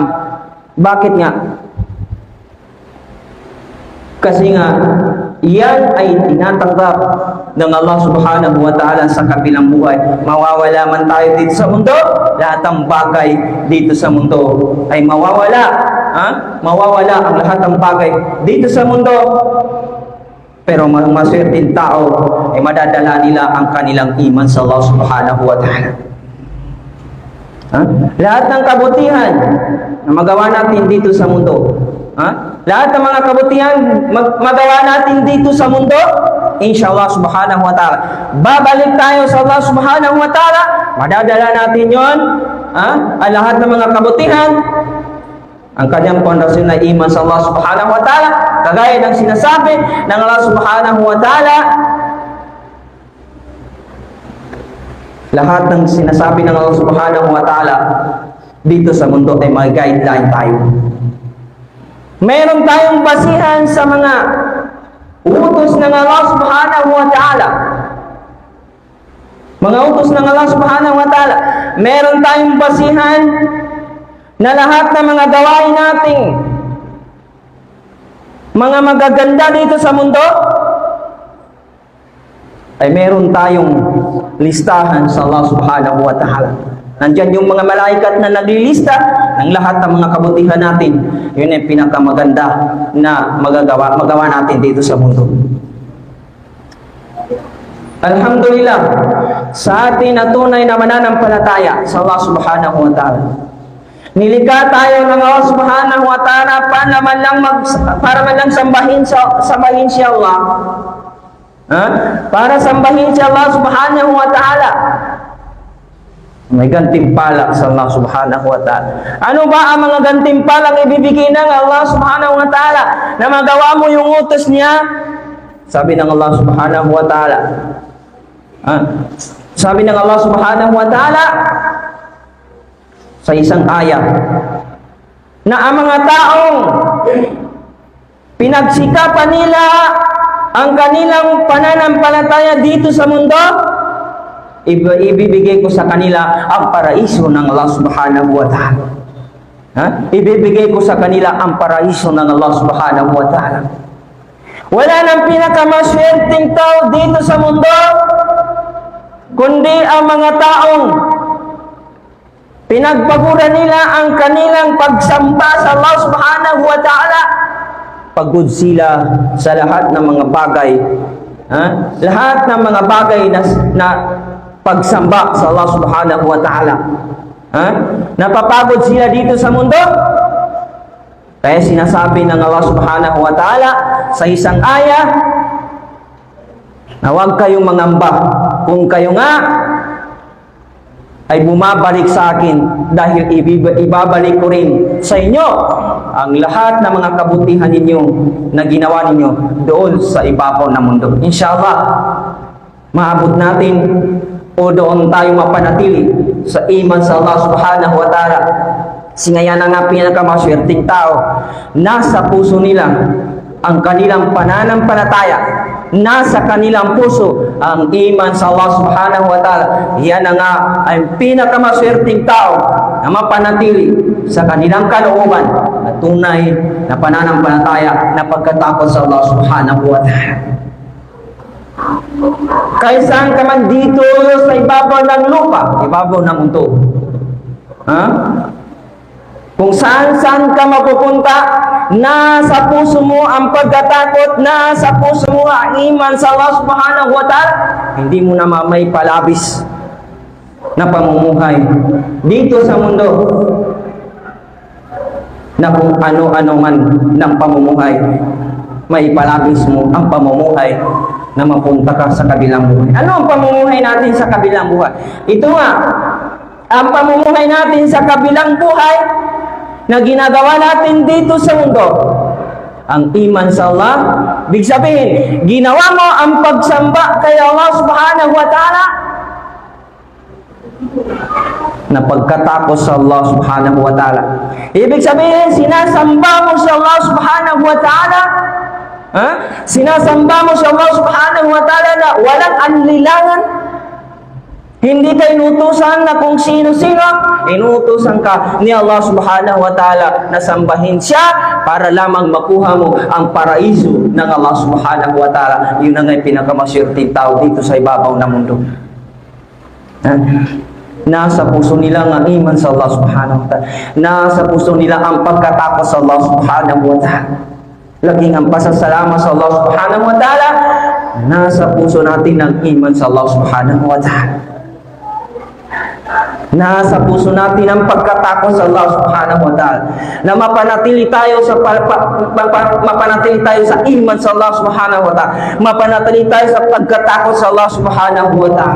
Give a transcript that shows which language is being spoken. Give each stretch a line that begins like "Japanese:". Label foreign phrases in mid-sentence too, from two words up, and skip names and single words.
Filipino: Bakit nga? Kasi nga, yan ay tinatanggap ng Allah
Arabic: سبحانه وتعالى
Filipino: sa kabilang buhay. Mawawala man tayo dito sa mundo, lahat ng bagay dito sa mundo ay mawawala. Mawawala ang lahat ng bagay dito sa mundo. Pero maswerteng tao ay madadala nila ang kanilang iman sa Allah
Arabic: سبحانه وتعالى.
Filipino: Lahat ng kabutihan na magawa natin dito sa mundo, lahat ng mga kabutihan magawa natin dito sa mundo,
Arabic: إن شاء الله سبحانه وتعالى,
Filipino: babalik tayo sa Allah
Arabic: سبحانه وتعالى,
Filipino: madadala natin yon, ang lahat ng mga kabutihan, ang kanyang pundasyon na iman sa Allah
Arabic: سبحانه وتعالى,
Filipino: kagaya ng sinasabi ng Allah
Arabic: سبحانه وتعالى,
Filipino: lahat ng sinasabi ng Allah
Arabic: سبحانه وتعالى
Filipino: dito sa mundo ay may guideline tayo. Meron tayong basihan sa mga utos ng Allah
Arabic: سبحانه وتعالى.
Filipino: Mga utos ng Allah
Arabic: سبحانه وتعالى.
Filipino: Meron tayong basihan na lahat ng mga gawain nating mga magaganda dito sa mundo ay meron tayong listahan sa Allah
Arabic: سبحانه وتعالى.
Filipino: Nandyan yung mga malaikat na naglilista ng lahat ng mga kabutihan natin. Yun ay pinakamaganda na magawa natin dito sa mundo. Alhamdulillah, sa atin na tunay na mananampalataya sa Allah
Arabic: سبحانه وتعالى.
Filipino: Nilikha tayo ng Allah
Arabic: سبحانه وتعالى
Filipino: para man lang sambahin si Allah. Para sambahin si Allah
Arabic: سبحانه وتعالى.
Filipino: May gantimpala sa Allah
Arabic: سبحانه وتعالى.
Filipino: Ano ba ang mga gantimpalang ibibigay ng Allah
Arabic: سبحانه وتعالى
Filipino: na magawa mo yung utos niya? Sabi ng Allah
Arabic: سبحانه وتعالى.
Filipino: Sabi ng Allah
Arabic: سبحانه وتعالى
Filipino: sa isang ayat na ang mga taong pinagsikapan nila ang kanilang pananampalataya dito sa mundo, ibibigay ko sa kanila ang paraiso ng Allah
Arabic: سبحانه وتعالى.
Filipino: Ibibigay ko sa kanila ang paraiso ng Allah
Arabic: سبحانه وتعالى.
Filipino: Wala nang pinakamaswerteng tao dito sa mundo kundi ang mga taong pinagpaguran nila ang kanilang pagsamba sa Allah
Arabic: سبحانه وتعالى.
Filipino: Pagod sila sa lahat ng mga bagay. Lahat ng mga bagay na pagsamba sa Allah
Arabic: سبحانه وتعالى.
Filipino: Napapagod sila dito sa mundo. Kaya sinasabi ng Allah
Arabic: سبحانه وتعالى
Filipino: sa isang ayah na huwag kayong mangamba kung kayo nga ay bumabalik sa akin, dahil ibabalik ko rin sa inyo ang lahat ng mga kabutihan ninyo na ginawa ninyo doon sa ibabaw ng mundo. Inshallah, maabot natin o doon tayo mapanatili sa iman sa Allah
Arabic: سبحانه وتعالى.
Filipino: Singayan na nga pinakamaswerteng tao, nasa puso nila ang kanilang pananampalataya, nasa kanilang puso ang iman sa Allah
Arabic: سبحانه وتعالى.
Filipino: Yan na nga ang pinakamaswerteng tao na mapanatili sa kanilang kalooban na tunay na pananampalataya na pagkatakot sa Allah
Arabic: سبحانه وتعالى.
Filipino: Kahit saan ka man dito sa ibabaw ng lupa, ibabaw ng mundo, kung saan ka mapupunta, nasa puso mo ang pagkatakot, nasa puso mo ang iman sa Allah
Arabic: سبحانه وتعالى,
Filipino: hindi mo na may palabis na pamumuhay dito sa mundo na kung ano-ano man ng pamumuhay, may palabis mo ang pamumuhay na mapunta ka sa kabilang buhay. Ano ang pamumuhay natin sa kabilang buhay? Ito nga, ang pamumuhay natin sa kabilang buhay na ginagawa natin dito sa mundo, ang iman sa Allah. Big sabihin, ginawa mo ang pagsamba kay Allah
Arabic: سبحانه وتعالى
Filipino: na pagkatakot sa Allah
Arabic: سبحانه وتعالى.
Filipino: Ibig sabihin, sinasamba mo sa Allah
Arabic: سبحانه وتعالى,
Filipino: sinasamba mo sa Allah
Arabic: سبحانه وتعالى
Filipino: na walang anlilangan. Hindi ka inutusan na kung sino-sino, inutusan ka ni Allah
Arabic: سبحانه وتعالى
Filipino: na sambahin siya para lamang makuha mo ang paraiso ng Allah
Arabic: سبحانه وتعالى.
Filipino: Yun ang pinakamaswerteng tao dito sa ibabaw ng mundo. Nasa puso nila ang iman sa Allah
Arabic: سبحانه وتعالى.
Filipino: Nasa puso nila ang pagkatakot sa Allah
Arabic: سبحانه وتعالى.
Filipino: Laging ang pasasalamat sa Allah
Arabic: سبحانه وتعالى.
Filipino: Nasa puso natin ang iman sa Allah
Arabic: سبحانه وتعالى.
Filipino: Nasa puso natin ang pagkatakot sa Allah
Arabic: سبحانه وتعالى,
Filipino: na mapanatili tayo sa mapanatili tayo sa iman sa Allah
Arabic: سبحانه وتعالى,
Filipino: mapanatili tayo sa pagkatakot sa Allah
Arabic: سبحانه وتعالى.